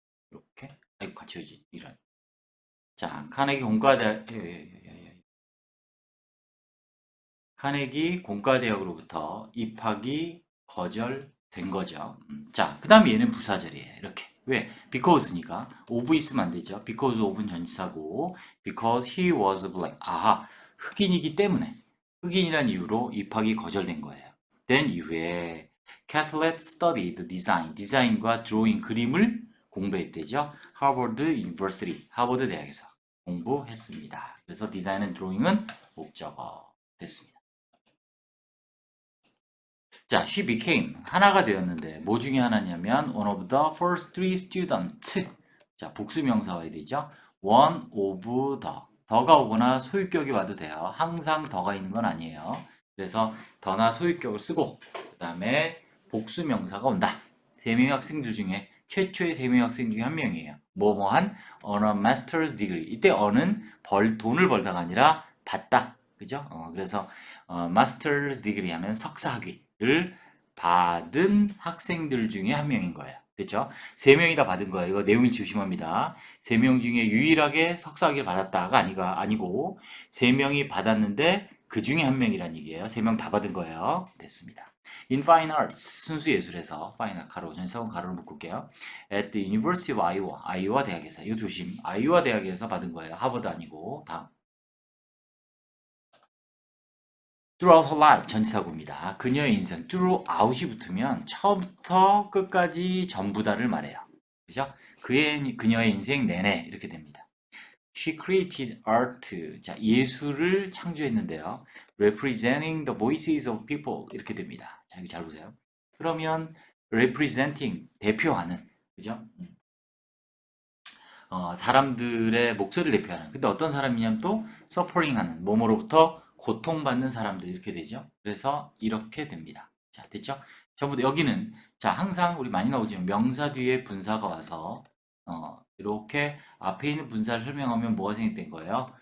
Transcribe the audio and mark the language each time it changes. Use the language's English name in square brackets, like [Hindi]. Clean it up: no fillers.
[Korean] 이렇게 아이고 같이 해야지 이런 자 카네기 공과대학 카네기 공과대학으로부터 입학이 거절된 거죠. 자, 그 다음에 얘는 부사절이에요. 이렇게. 왜? because니까 of 있으면 안 되죠. [English] because of은 전치사고 because he was black. [Korean] 아하, 흑인이기 때문에 흑인이란 이유로 입학이 거절된 거예요. then 이후에 [English] Catlett studied design, [Korean] 디자인과 drawing, 그림을 공부했대죠. 하버드 유니버시티, 하버드 대학에서. 공부했습니다. 그래서 디자인 앤 드로잉은 목적어 됐습니다. [English] 자, she became [Korean] 하나가 되었는데 뭐 중에 하나냐면 [English] one of the first three students. [Korean] 자, 복수명사 와야 되죠. [English] one of the. [Korean] 더가 오거나 소유격이 와도 돼요. 항상 더가 있는 건 아니에요. 그래서 더나 소유격을 쓰고 그 다음에 복수명사가 온다. 세 명의 학생들 중에 최초의 세 명의 학생 중에 한 명이에요. 뭐뭐한 [English] on a master's degree. [Korean] 이때 earn은 돈을 벌다가 아니라 받다. 그죠? 그래서 master's degree 하면 석사학위를 받은 학생들 중에 한 명인 거예요. 됐죠? 세 명이 다 받은 거예요. 이거 내용이 조심합니다. 세 명 중에 유일하게 석사학위를 받았다가 아니고 세 명이 받았는데 그 중에 한 명이란 얘기예요. 세 명 다 받은 거예요. 됐습니다. In Fine Arts 순수 예술에서 파이널 가로 전세원 가로를 묶을게요. At the University of Iowa 아이오와 대학에서 이거 조심 아이오와 대학에서 받은 거예요. 하버드 아니고 다음 [English] throughout her life [Korean] 전치사구입니다. 그녀의 인생 throughout이 붙으면 처음부터 끝까지 전부 다를 말해요. 그죠? 그녀의 인생 내내 이렇게 됩니다. [English] She created art. [Korean] 자, 예술을 창조했는데요. [English] Representing the voices of people. [Korean] 이렇게 됩니다. 자, 여기 잘 보세요. 그러면 representing, 대표하는. 그죠? 사람들의 목소리를 대표하는. 근데 어떤 사람이냐면 또 서퍼링 하는, 몸으로부터 고통받는 사람들 이렇게 되죠. 그래서 이렇게 됩니다. 자, 됐죠? 전부 다 여기는 자, 항상 우리 많이 나오지만 명사 뒤에 분사가 와서 이렇게 앞에 있는 분사를 설명하면 뭐가 생긴 거예요?